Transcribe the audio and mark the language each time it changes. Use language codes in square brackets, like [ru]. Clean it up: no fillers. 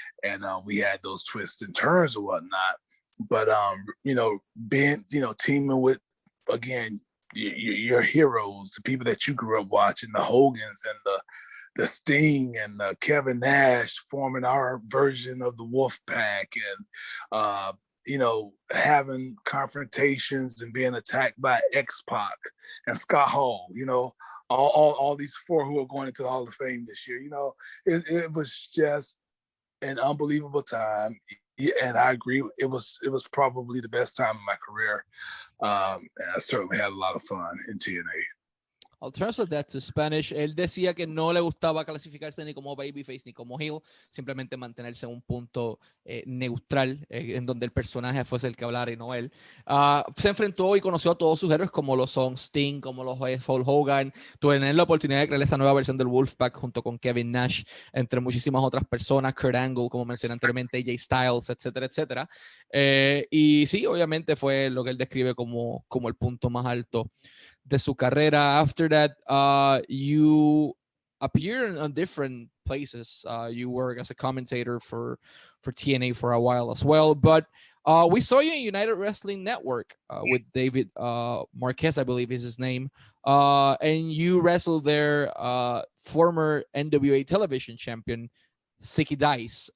[en] And we had those twists and turns and whatnot. But, being, teaming with, again, your heroes, the people that you grew up watching, the Hogans and the Sting and Kevin Nash forming our version of the Wolf Pack, and, having confrontations and being attacked by X-Pac and Scott Hall, all these four who are going into the Hall of Fame this year. It was just an unbelievable time. And I agree, it was probably the best time of my career. And I certainly had a lot of fun in TNA. I'll translate that to Spanish. [es] Él decía que no le gustaba clasificarse ni como babyface ni como heel, simplemente mantenerse en un punto neutral, en donde el personaje fuese el que hablara y no él. Se enfrentó y conoció a todos sus héroes, como lo son Sting, como los Hulk Hogan. Tuve la oportunidad de crear esa nueva versión del Wolfpack junto con Kevin Nash, entre muchísimas otras personas, Kurt Angle, como mencioné anteriormente, AJ Styles, etcétera, etcétera. Y sí, obviamente fue lo que él describe como el punto más alto de su carrera. [en] After that, you appear on different places. You work as a commentator for TNA for a while as well. But We saw you in United Wrestling Network with David Marquez, I believe is his name. And you wrestled their former NWA television champion, Zicky Dice.